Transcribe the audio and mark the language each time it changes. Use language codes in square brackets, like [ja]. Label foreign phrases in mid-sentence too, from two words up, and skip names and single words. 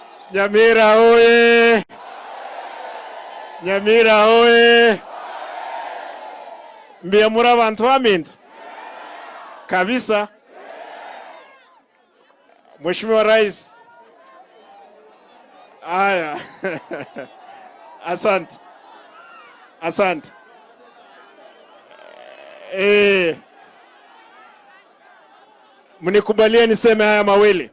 [guz] Nyamira oye! Nyamira oye! Mbia muri abantu bamintu kabisa. [sw] Mheshimiwa Rais. Aya. Asante. Asante. Mnikubalie niseme haya mawili.